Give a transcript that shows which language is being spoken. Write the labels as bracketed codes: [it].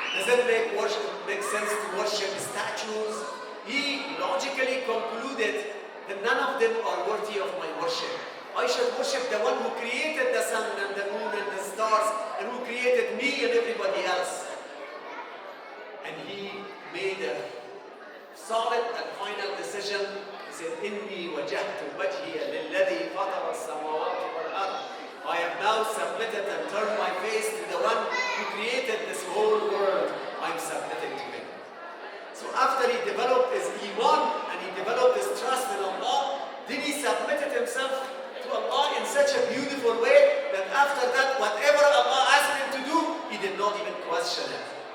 [en] Does it make sense to worship statues? He logically concluded that none of them are worthy of my worship. I should worship the one who created the sun and the moon and the stars and who created me and everybody else. And he made a solid and final decision. He said, [ar] إِنِّي وَجَهْتُ وَجْهِيَ لِلَّذِي فَطَرَ السَّمَاوَاتِ وَالْأَرْضِ. [en] I have now submitted and turned my face to the one who created this whole world. I'm submitting to him. So after he developed his iman and he developed his trust in Allah, then he submitted himself to Allah in such a beautiful way that after that, whatever Allah asked him to do, he did not even question it.